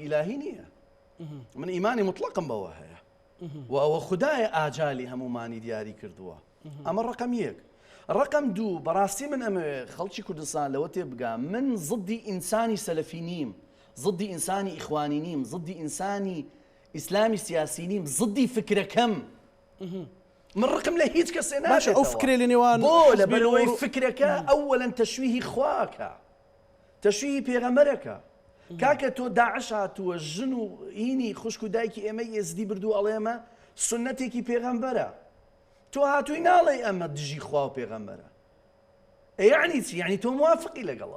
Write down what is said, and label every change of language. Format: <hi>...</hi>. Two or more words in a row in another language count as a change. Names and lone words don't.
<ckb>ئیلاهی نییە من ئیمانی مطلقم بەوە هەیە و ئەوە خودایە ئاجالی هەمومانی دیاری کردووە ئەمە ڕقم یەک ڕقم دوو بەڕاستی من ئەمەوێ خەڵکی کوردستان لەوە تێبگام من زدی ئینسانی سەلەفی نیم زدی ئینسانی ئیخوانی نیم زدی ئینسانی ئیسلامی سیاسی نیم زدی فکرەکەم من رقم له هیچ کەسێ ناشێت ئەو فکرێ لە نێوان بۆ لەبەرەوەی فکرەکە ئەوەلەن تەشویهی خواکە تەشویهی پێغەمبەرەکە کاکە تۆ داعش هاتووە ژن و هینی خوشک و دایکی ئێمە ئێزدی بردو ئەڵێ ئەمە سنەتێکی پێغەمبەرە تۆ هاتووی ناڵێ ئەمە دژی خوا و پێغەمبەرە یعنی چی یعنی تۆ موافقی لەگەڵەوە</ckb>